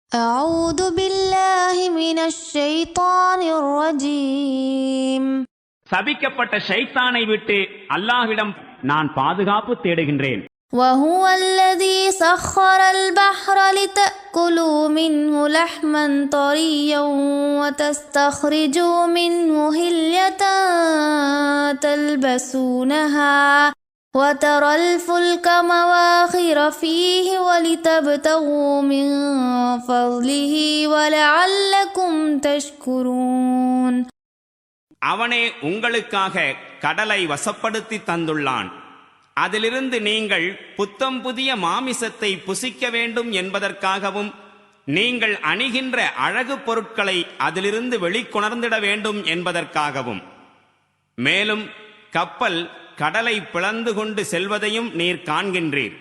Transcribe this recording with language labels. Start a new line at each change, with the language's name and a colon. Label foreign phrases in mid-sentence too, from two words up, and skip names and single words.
Arabic: أعوذ بالله من الشيطان الرجيم.
Tamil: சபிக்கப்பட்ட ஷைத்தானை விட்டு அல்லாஹ்விடம் நான் பாதுகாப்பு தேடுகின்றேன்.
Arabic: وهو الذي سخر البحر لتأكلوا منه لحما طريا وتستخرجوا منه حلية تلبسونها وترى الفلك مواخر فيه ولتبتغوا من فضله ولعلكم تشكرون.
Tamil: அவனே உங்களுக்காக கடலை வசப்படுத்தி தந்துள்ளான். அதிலிருந்து நீங்கள் புத்தம் புதிய மாமிசத்தை புசிக்க வேண்டும் என்பதற்காகவும் நீங்கள் அணிகின்ற அழகு பொருட்களை அதிலிருந்து வெளிக்கொணர்ந்திட வேண்டும் என்பதற்காகவும், மேலும் கப்பல் கடலை பிளந்து கொண்டு செல்வதையும் நீர் காண்கின்றீர்.